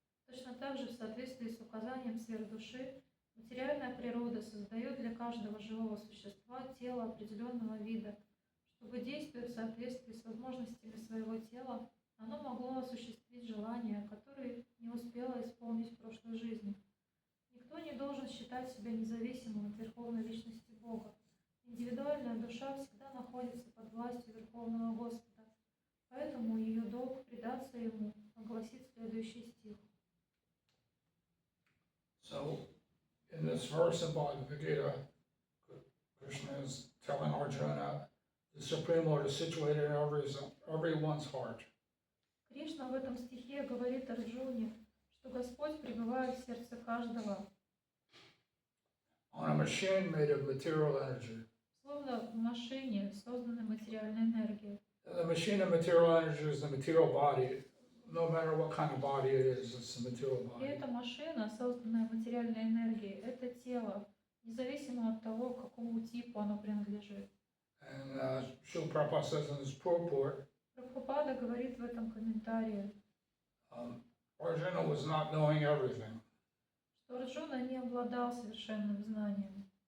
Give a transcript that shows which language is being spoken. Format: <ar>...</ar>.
<ru>Точно так же, в соответствии с указанием сверхдуши, материальная природа создает для каждого живого существа тело определенного вида, чтобы, действуя в соответствии с возможностями своего тела, оно могло осуществить желания, которые не успело исполнить в прошлой жизни. Никто не должен считать себя независимым от Верховной Личности Бога. Индивидуальная душа всегда находится под властью Верховного Господа, поэтому ее долг предаться Ему, огласит следующий стих.</ru> <en>So, in this verse in Bhagavad Gita, Krishna is telling Arjuna, the Supreme Lord is situated in everyone's heart.</en> <ru>Кришна в этом стихе говорит Арджуне, что Господь пребывает в сердце каждого.</ru> <en>On a machine made of material energy.</en> <ru>Словно в машине, созданной материальной энергией.</ru> <en>The machine of material energy is the material body. No matter what kind of body it is, it's the material</en> <ru>И</ru> <en>body.</en> <ru>эта машина, созданная материальной энергией, это тело, независимо от того, к какому типу оно принадлежит.</ru> <en>And Srila Prabhupada says in his purport,</en> <ru>Прабхупада говорит в этом комментарии,</ru> <en>Arjuna was not knowing everything.</en> <ru>что Арджуна не обладал совершенным знанием.</ru>